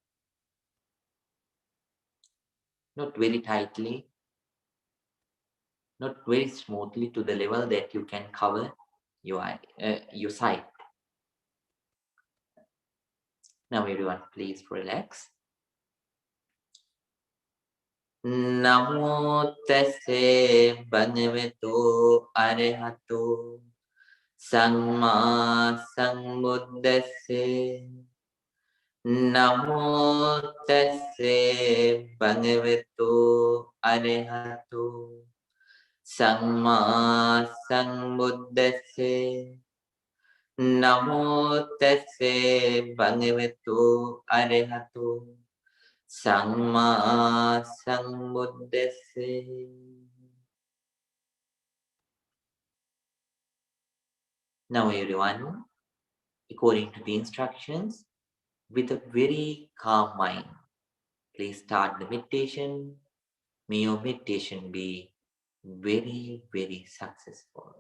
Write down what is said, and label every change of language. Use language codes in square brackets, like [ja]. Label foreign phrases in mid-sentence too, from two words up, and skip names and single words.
[en] Not very tightly, not very smoothly, to the level that you can cover your sight. Now everyone, please relax. [pi] Namo tassa bhagavato arahato samma sambuddhassa. Namo tassa bhagavato arahato samma sambuddhassa. Namo tassa bhagavato arahato samma sambuddhassa. [en] Now everyone, according to the instructions, with a very calm mind, please start the meditation. May your meditation be very, very successful.